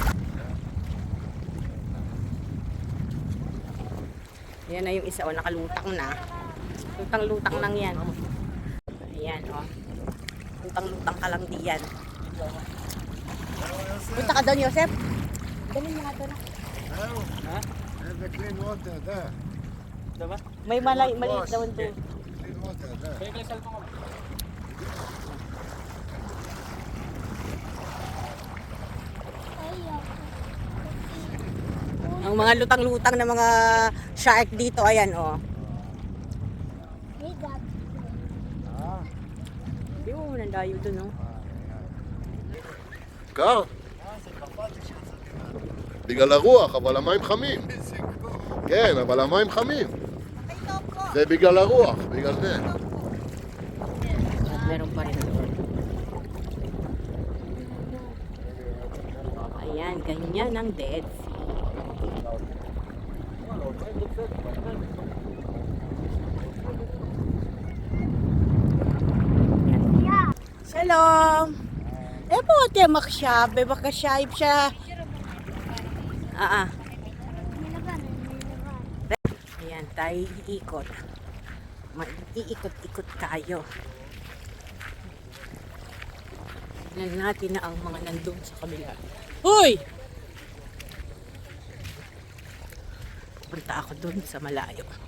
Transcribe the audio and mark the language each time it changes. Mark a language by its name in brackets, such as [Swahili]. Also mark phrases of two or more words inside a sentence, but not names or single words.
[Filipino] Yan na yung isa, o, nakalutang na. Lutang-lutang lang yan. Ayan, o. Lutang-lutang ka lang diyan. Punta ka doon, Yosef. Dalhin mo nga doon. Ha? [English] The clean water there. [Filipino] May maliit daw doon. [English] Clean water there. [Filipino] Ang mga lutang-lutang na mga shark dito, ayan, oh. Yung nandayo doon, oh. [Hebrew] קר? בגלל הרוח, אבל המים חמים. כן, אבל המים חמים. זה בגלל הרוח, בגלל זה. [Filipino] Meron pa rin doon. Ayan, ganyan ang Dead Sea. Shalom! [Hebrew] איפה אתם עכשיו? בבקשה, אפשר... [Filipino] Ayan, tayo ikot. Iikot-ikot tayo. Tignan natin na ang mga nandun sa kabila. Hoy! Punta ako dun sa malayo.